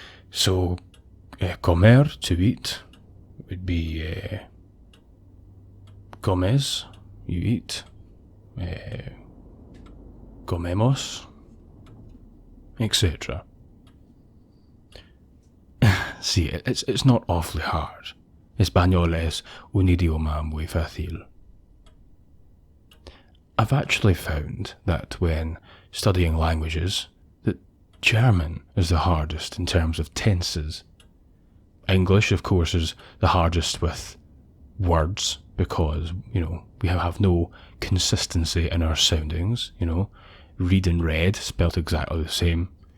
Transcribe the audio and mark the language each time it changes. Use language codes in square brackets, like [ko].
[en] So, comer, to eat, would be comes, you eat, comemos, etc. See, it's not awfully hard. [es] Español es un idioma muy fácil. [en] I've actually found that when studying languages, that German is the hardest in terms of tenses. English, of course, is the hardest with words because, we have no consistency in our soundings, Read and read spelt exactly the same.